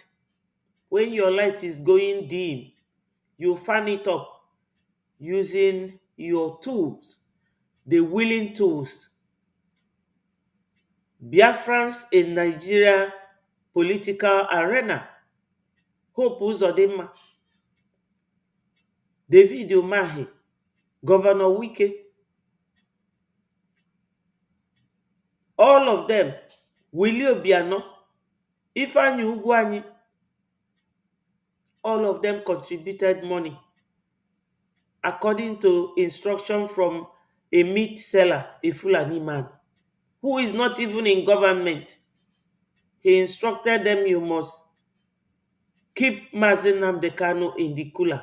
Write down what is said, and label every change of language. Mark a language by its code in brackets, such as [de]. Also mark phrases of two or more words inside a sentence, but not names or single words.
[en] When your light is going dim, you fan it up using your tools, the willing tools. Biafrans in Nigeria political arena. Hope Uzodinma, David Umahi, Governor Wike, all of them, Willie Obiano, Ifeanyi Ugwuanyi, all of them contributed money according to instruction from a meat seller, a Fulani man, who is not even in government. He instructed them, you must keep Mazi Nnamdi Kanu in the cooler.